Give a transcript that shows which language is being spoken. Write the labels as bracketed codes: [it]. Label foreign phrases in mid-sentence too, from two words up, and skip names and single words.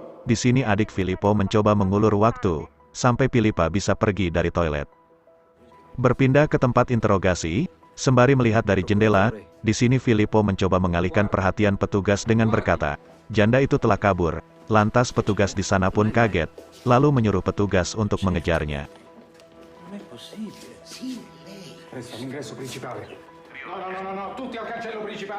[id] Di sini adik Filippo mencoba mengulur waktu, sampai Filippa bisa pergi dari toilet. Berpindah ke tempat interogasi, sembari melihat dari jendela, di sini Filippo mencoba mengalihkan perhatian petugas dengan berkata, "Janda itu telah kabur." Lantas petugas di sana pun kaget, lalu menyuruh petugas untuk mengejarnya. [it] Resta all'ingresso principale. No, tutti al cancello principale.